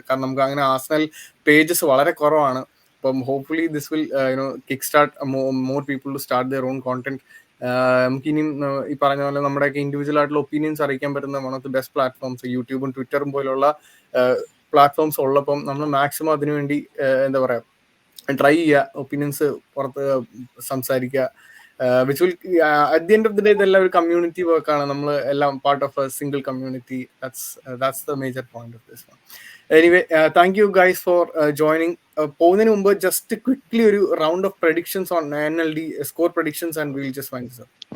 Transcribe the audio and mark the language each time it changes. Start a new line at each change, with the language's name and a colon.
Malayalam: കാരണം നമുക്ക് അങ്ങനെ ആർസണൽ പേജസ് വളരെ കുറവാണ്. അപ്പം
English: Hopefully this will kick start more people to start their own content.
Malayalam: നമുക്കിനിയും ഈ പറഞ്ഞ പോലെ നമ്മുടെയൊക്കെ ഇൻഡിവിജ്വൽ ആയിട്ടുള്ള ഒപ്പീനിയൻസ് അറിയിക്കാൻ പറ്റുന്ന
English: one of the best platforms
Malayalam: യൂട്യൂബും ട്വിറ്ററും പോലുള്ള പ്ലാറ്റ്ഫോംസ് ഉള്ളപ്പം നമ്മൾ മാക്സിമം അതിനുവേണ്ടി എന്താ പറയുക ട്രൈ ചെയ്യുക, ഒപ്പീനിയൻസ് പുറത്ത് സംസാരിക്കുക.
English: which will at the end of the day
Malayalam: ഇതെല്ലാം ഒരു കമ്മ്യൂണിറ്റി വർക്കാണ്. നമ്മൾ എല്ലാം
English: Part of a single community. that's the major point of this one. Anyway, thank you guys for joining.
Malayalam: പോകുന്നതിന് മുമ്പ്
English: Just quickly ഒരു round of predictions on NLD score predictions and we'll just wind this up.